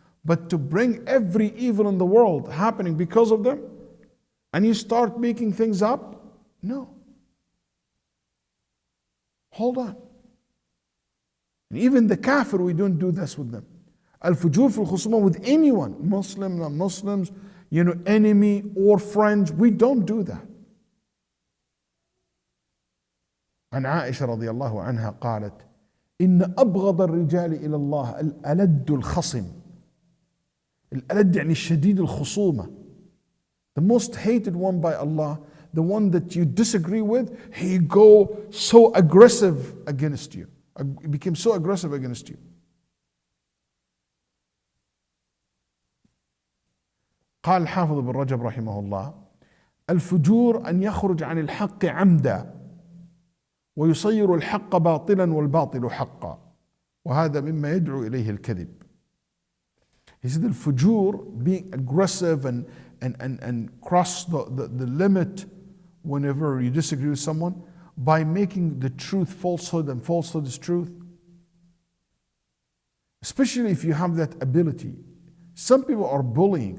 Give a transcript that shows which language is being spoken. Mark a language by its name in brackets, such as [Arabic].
[English] But to bring every evil in the world happening because of them, and you start making things up, no. Hold on. And even the kafir, we don't do this with them. [Arabic] Al-fujur fil khusuma [English] with anyone, Muslim, non-Muslims, enemy or friends, we don't do that. [Arabic] عن عائشة رضي الله عنها قالت إن أبغض الرجال إلى الله الألد الخصم. الألد يعني الشديد الخصومة. [English] The most hated one by Allah, the one that you disagree with, he go so aggressive against you. He became so aggressive against you. [Arabic] قال الحافظ بن رجب رحمه الله الفجور أن يخرج عن الحق عمدا ويصير الحق باطلا والباطل حقا وهذا مما يدعو إليه الكذب. [English] He said الفجور, being aggressive and cross the limit whenever you disagree with someone by making the truth falsehood and falsehood is truth. Especially if you have that ability. Some people are bullying.